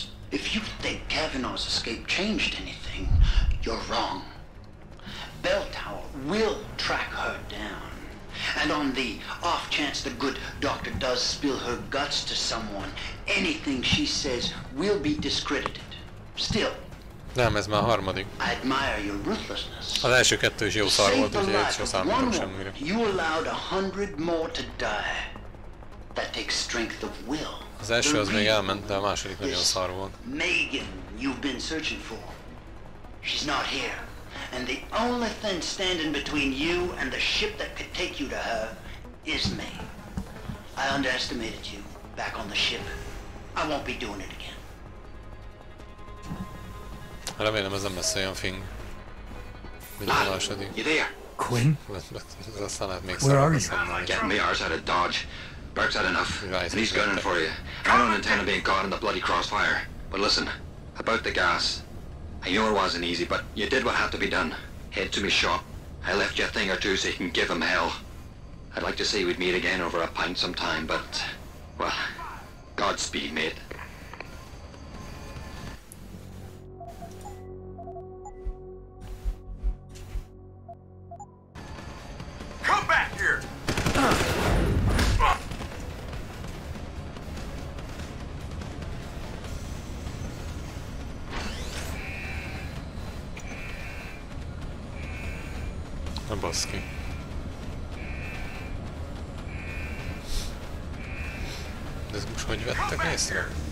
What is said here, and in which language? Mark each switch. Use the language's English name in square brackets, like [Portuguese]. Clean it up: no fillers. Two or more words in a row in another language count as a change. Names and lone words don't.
[English] If you think Kavanaugh's escape changed anything, you're wrong. Bell Tower will track her down. And on the off chance the good doctor does spill her guts to someone, anything she says will be discredited. Still, [Hungarian] nem, ez már a harmadik. [English] I admire your ruthlessness. [Hungarian] Az első kettő is jó szar volt, úgyhogy egy sem számítok semmire. [English] You allowed 100 more to die. That takes strength of will. [Hungarian] Az első az még elment, de a második nagyon szar volt. [English] Megan, you've been searching for. She's not here. And the only thing standing between you and the ship that could take you to her is me. I underestimated you back on the ship. I won't be doing it again. [Hungarian] Remélem ez nem lesz olyan fing. Mint a második. [English] You there? Quinn? [Hungarian] Ez aztán lehet még [English] Where are [Hungarian] szarabb. [English] Getting me ours out of Dodge. Burke's had enough. And he's gunning for you. I don't intend on being caught in the bloody crossfire. But listen, about the gas. I know it wasn't easy, but you did what had to be done. Head to me shop. I left you a thing or two so you can give him hell. I'd like to say we'd meet again over a pint sometime, but... well, Godspeed, mate. Come back here! [Hungarian] Na baszki. De ez most hogy vettek észre?